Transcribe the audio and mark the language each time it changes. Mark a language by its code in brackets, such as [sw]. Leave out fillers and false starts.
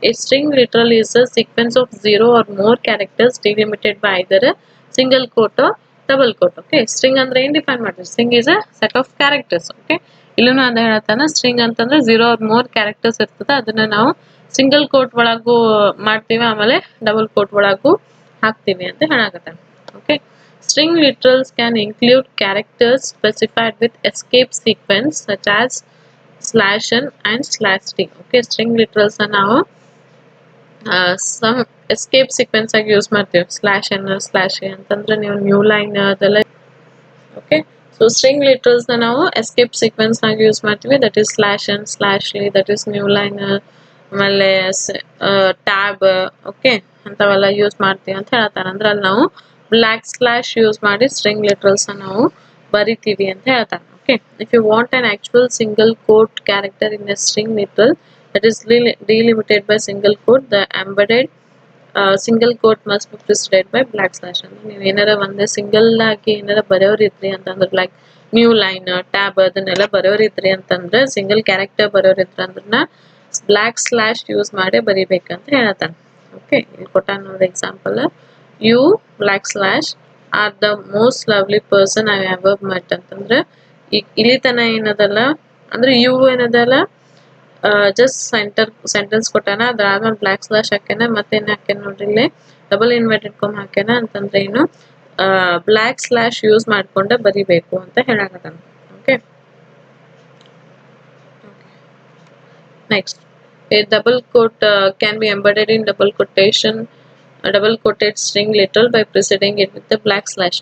[en] A string literal is a sequence of 0 or more characters delimited by either a single quote or double quote. [kn] Okay, string ಅಂದ್ರೆ ಏನ್ define ಮಾಡ್ತೀವಿ, [en] String is a set of characters. [kn] Okay, ಇಲ್ಲೂ ಅದ ಹೇಳ್ತಾನ, string ಅಂತಂದ್ರೆ 0 or more characters ಇರ್ತದ, ಅದನ್ನ ನಾವು ಸಿಂಗಲ್ ಕೋಟ್ ಒಳಗೂ ಮಾಡ್ತೀವಿ, ಆಮೇಲೆ ಡಬಲ್ ಕೋಟ್ ಒಳಗೂ ಹಾಕ್ತೀವಿ ಅಂತ ಹೇಳಕತ್ತಾನ. [en] Okay, string literals can include characters specified with escape sequence such as /n and /t. [kn] Okay, string literals ನಾವು some escape sequence ಆಗಿ ಯೂಸ್ ಮಾಡ್ತೀವಿ, /n /a ಅಂತಂದ್ರೆ ನೀವು ನ್ಯೂ ಲೈನ್ ಅದೆಲ್ಲ. ಓಕೆ, ಸೊ ಸ್ಟ್ರಿಂಗ್ ಲಿಟ್ರಲ್ಸ್ ನಾವು ಎಸ್ಕೇಪ್ ಸೀಕ್ವೆನ್ಸ್ ಆಗಿ use ಮಾಡ್ತೀವಿ, that is /n /a, that is new line, ಆಮೇಲೆ ಟ್ಯಾಬ್. ಓಕೆ, ಅಂತವೆಲ್ಲ ಯೂಸ್ ಮಾಡ್ತೀವಿ ಅಂತ ಹೇಳ್ತಾರೆ. ಅಂದ್ರೆ ಅಲ್ಲಿ ನಾವು ಬ್ಲ್ಯಾಕ್ ಸ್ಲಾಶ್ ಯೂಸ್ ಮಾಡಿ ಸ್ಟ್ರಿಂಗ್ ಲಿಟ್ರಲ್ಸ್ ನಾವು ಬರಿತೀವಿ ಅಂತ ಹೇಳ್ತಾನೆ. [en] Okay, if you want an actual single quote character in a string literal that is delimited by single quote, the embedded single quote must be preceded by black slash. [kn] ಅಂದ್ರೆ ನೀವು ಏನಾರ ಒಂದು single ಆಗಿ ಏನಾರ ಬರೆಯೋರಿದ್ರಿ ಅಂತಂದ್ರೆ ಲೈಕ್ ನ್ಯೂ ಲೈನ್ ಟ್ಯಾಬ್ ಅದನ್ನೆಲ್ಲ ಬರೆಯೋರಿದ್ರಿ ಅಂತಂದ್ರೆ single character ಬರೆಯೋರಿದ್ರ ಅಂದ್ರನ್ನ block slash use ಮಾಡಿ ಬರಿಬೇಕಂತ ಹೇಳ್ತಾನೆ. ಓಕೆ, ಇಲ್ಲಿ ಕೊಟ್ಟಾನ ನೋಡಿ example, [en] you black slash are the most lovely person I ever met [kn] ಅಂತಂದ್ರೆ ಈಗ ಇಲ್ಲಿ ತನ ಏನದಲ್ಲ ಅಂದ್ರೆ ಯು ಏನದಲ್ಲ ಜಸ್ಟ್ ಸೆಂಟೆನ್ಸ್ ಕೊಟ್ಟಾನ, ಅದಾದ್ಮೇಲೆ ಬ್ಲಾಕ್ ಸ್ಲಾಶ್ ಹಾಕ್ಯಾನ, ಮತ್ತೇನು ಹಾಕ್ಯಾನ ನೋಡ್ರಿ ಇಲ್ಲಿ ಡಬಲ್ ಇನ್ವರ್ಟೆಡ್ ಕಾಮ್ ಹಾಕ್ಯಾನ ಅಂತಂದ್ರೆ ಏನು ಬ್ಲಾಕ್ ಸ್ಲಾಶ್ ಯೂಸ್ ಮಾಡ್ಕೊಂಡ ಬರಿಬೇಕು ಅಂತ ಹೇಳಾಕತ್ತಾನ. [en] Okay, next a double quote can be embedded in double quotation a double quoted string literal by preceding it with the black slash.